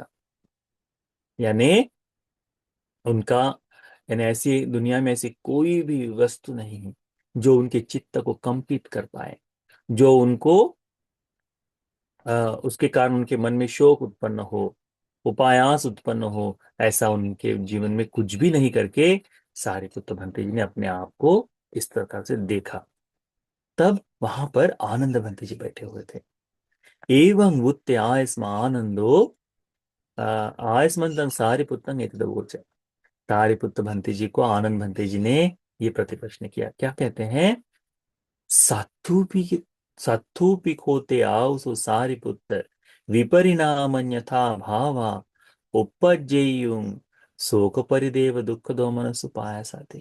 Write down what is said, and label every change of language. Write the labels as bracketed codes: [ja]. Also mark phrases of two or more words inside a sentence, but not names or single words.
[hi] यानी उनका, यानी ऐसी दुनिया में ऐसी कोई भी वस्तु नहीं है जो उनके चित्त को कंपित कर पाए, जो उनको उसके कारण उनके मन में शोक उत्पन्न हो, उपायास उत्पन्न हो, ऐसा उनके जीवन में कुछ भी नहीं करके सारिपुत्र भंते जी ने अपने आप को इस प्रकार से देखा। तब वहां पर आनंद भंते जी बैठे हुए थे। [pi] एवं वुत्ते आयस्म आनंदो आयस्मंतम सारिपुत्रं एतदवोच। [hi] सारिपुत्र भंते जी को आनंद भंते जी ने ये प्रतिप्रश्न किया। क्या कहते हैं? [pi] सात्थुपि सात्थुपि खोते आओ सारिपुत्र विपरिणामन्यथा भावा उपज्जेयुं शोक परिदेव दुख दो मनसु पाया साथे।